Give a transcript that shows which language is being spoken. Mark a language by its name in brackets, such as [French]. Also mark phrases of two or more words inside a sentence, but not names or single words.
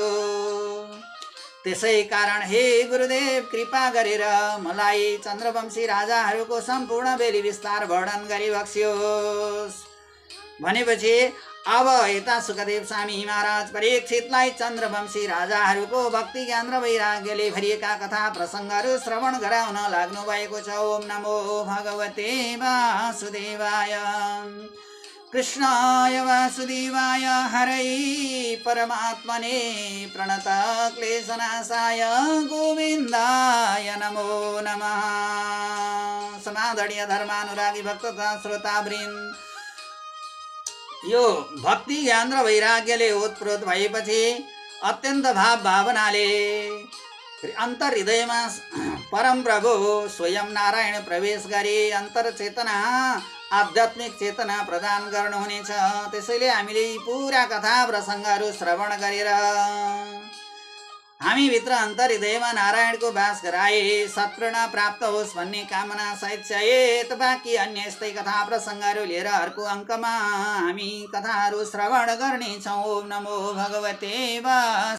[Nepali] त्यसै कारण हे गुरुदेव, कृपा गरेर मलाई चन्द्रवंशी राजाहरूको सम्पूर्ण बेली विस्तार वर्णन गरी बक्सियोस्। भनेपछि अब यता सुखदेव स्वामी महाराज परीक्षितलाई चन्द्रवंशी राजाहरूको भक्ति ज्ञान र वैराग्यले भरिएका कथा प्रसङ्गहरू श्रवण गराउन लाग्नु भएको छ। [Sanskrit] ओम नमो भगवते वासुदेवाय। कृष्णाय वासुदेवाय हरै परमात्मने प्रणत क्लेशनाशाय गोविन्दाय नमो नमः। [Nepali] समादरणीय धर्मानुरागी भक्त तथा श्रोतावृन्द, यो भक्ति ज्ञान र वैराग्यले ओतप्रोत भएपछि अत्यन्त भाव भावनाले अन्तर हृदयमा परम प्रभु स्वयं नारायण प्रवेश गरी अन्तर चेतना आध्यात्मिक चेतना प्रदान गर्नुहुनेछ। त्यसैले हामीले यी पुरा कथा प्रसङ्गहरू श्रवण गरेर हामीभित्र अन्तर हृदयमा नारायणको वास गराए सत्प्रेरणा प्राप्त होस् भन्ने कामना सहित सहित बाँकी अन्य यस्तै कथा प्रसङ्गहरू लिएर अर्को अङ्कमा हामी कथाहरू श्रवण गर्नेछौँ। [Sanskrit] ओम नमो भगवते वासुदेवाय।